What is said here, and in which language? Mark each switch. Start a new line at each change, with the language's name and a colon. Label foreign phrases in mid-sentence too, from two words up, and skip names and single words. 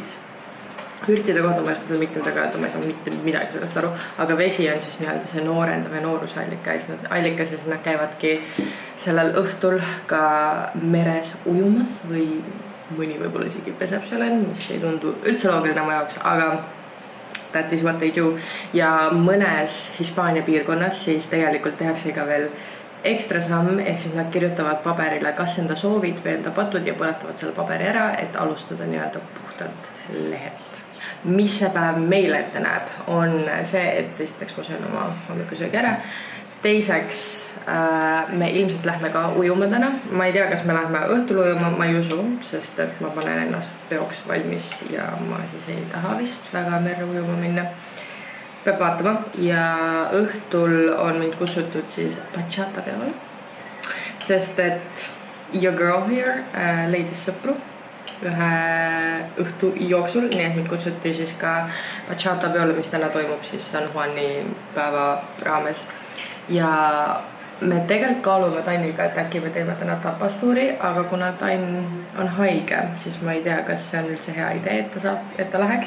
Estonian: Ürdide kohta ma ei oska mitmedega öelda, ma ei saa mitte midagi sellest aru, aga vesi on siis nii-öelda see noorendav ja noorusallikas ja siis nad käivadki sellel õhtul ka meres ujumas või mõni võib-olla isegi peseb seal, mis ei tundu üldse loogiline mu jaoks, aga
English: that is what they do.
Estonian: Ja mõnes Hispaania piirkonnas siis tegelikult tehakse ka veel ekstra samm, ehk siis nad kirjutavad paberile, kas enda soovid või enda patud ja põletavad selle paberi ära, et alustada nii-öelda puhtalt lehelt. Mis see päev meile ette näeb, on see, et esiteks ma söön oma hommikusöögi ära. Teiseks me ilmselt lähme ka ujuma täna. Ma ei tea, kas me lähme õhtul ujuma, ma ei usu, sest et ma panen ennast peoks valmis ja ma siis ei taha vist väga merre ujuma minna. Peab vaatama ja õhtul on mind kutsutud siis bachata peale, sest et
English: your girl here
Estonian: leidis sõpru ühe õhtu jooksul, nii et mind kutsuti siis ka bachata peole, mis täna toimub siis San Juani päeva raames. Ja me tegelikult kaalume Tanniga, et äkki me teeme täna tapastuuri, aga kuna Tann on haige, siis ma ei tea, kas see on üldse hea idee, et ta läheks.